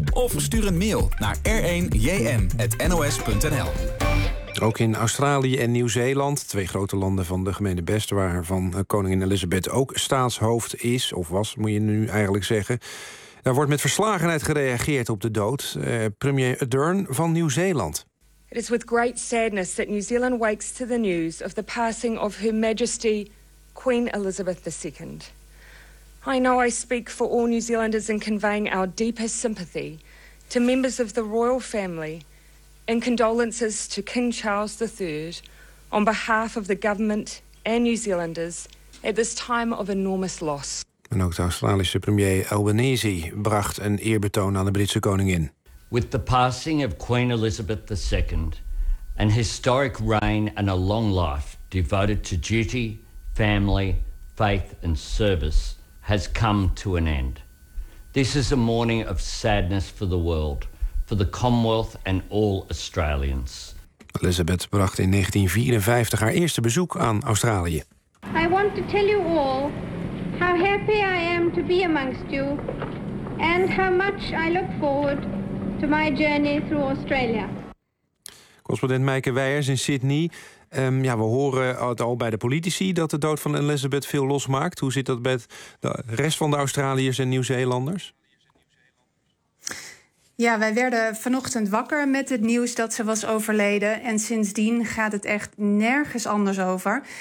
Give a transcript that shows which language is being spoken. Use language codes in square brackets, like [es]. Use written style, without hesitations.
[nl] Of stuur een mail naar r1jn@nos.nl. Ook in Australië en Nieuw-Zeeland, 2 grote landen van de gemene best, waarvan koningin Elizabeth ook staatshoofd is, of was, moet je nu eigenlijk zeggen, daar wordt met verslagenheid gereageerd op de dood. Premier Ardern van Nieuw-Zeeland. [en] It is with great sadness that New Zealand wakes to the news of the passing of Her Majesty Queen Elizabeth II. I know I speak for all New Zealanders in conveying our deepest sympathy to members of the royal family and condolences to King Charles III on behalf of the government and New Zealanders at this time of enormous loss. [nl] En ook de Australische premier Albanese bracht een eerbetoon aan de Britse koningin. [en] With the passing of Queen Elizabeth II, an historic reign and a long life devoted to duty, family, faith and service has come to an end. This is a morning of sadness for the world, for the Commonwealth and all Australians. [nl] Elizabeth bracht in 1954 haar eerste bezoek aan Australië. [en] I want to tell you all how happy I am to be amongst you and how much I look forward to my journey through Australia. [nl] Correspondent Meike Weijers in Sydney. We horen het al bij de politici dat de dood van Elizabeth veel losmaakt. Hoe zit dat met de rest van de Australiërs en Nieuw-Zeelanders? Ja, wij werden vanochtend wakker met het nieuws dat ze was overleden. En sindsdien gaat het echt nergens anders over.